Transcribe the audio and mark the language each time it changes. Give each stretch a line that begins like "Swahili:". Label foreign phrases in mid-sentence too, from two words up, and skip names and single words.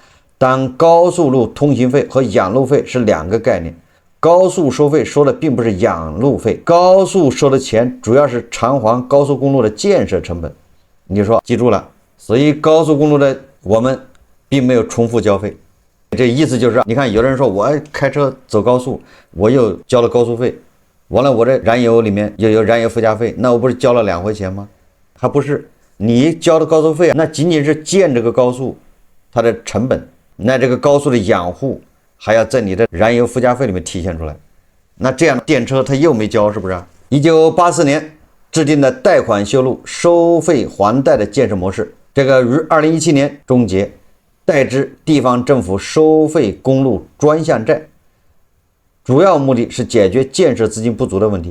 Chinese: 但高速路通行費和養路費是兩個概念，高速收費收的並不是養路費，高速收的錢主要是長環高速公路的建設成本。你說記住了，所以高速公路的我們並沒有重複交費，這意思就是，你看有的人說我開車走高速，我又交了高速費， 完了我這燃油裡面又有燃油附加費，那我不是交了2回錢嗎？還不是，你交的高速費那僅僅是建這個高速它的成本，那這個高速的養護還要在你的燃油附加費裡面體現出來。那這樣電車它又沒交，是不是？1984年制定的貸款修路收費還貸的建設模式，這個於2017年終結，代之地方政府收費公路專項債，主要目的是解決建設資金不足的問題。